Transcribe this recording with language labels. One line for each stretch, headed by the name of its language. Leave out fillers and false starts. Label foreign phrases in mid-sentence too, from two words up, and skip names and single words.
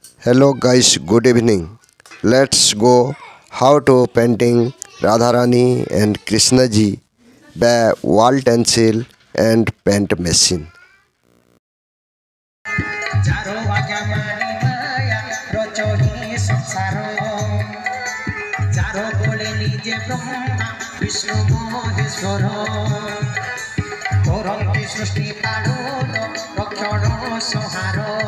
English: Hello guys, good evening. Let's go how to painting Radharani and Krishna ji by wall pencil and paint machine.
Rajasthani: जारो आज्ञा मानी माया रचो ही संसार जारो बोले निजे ब्रह्मा विष्णु महेश्वर करंती सृष्टि पालन रक्षण संहार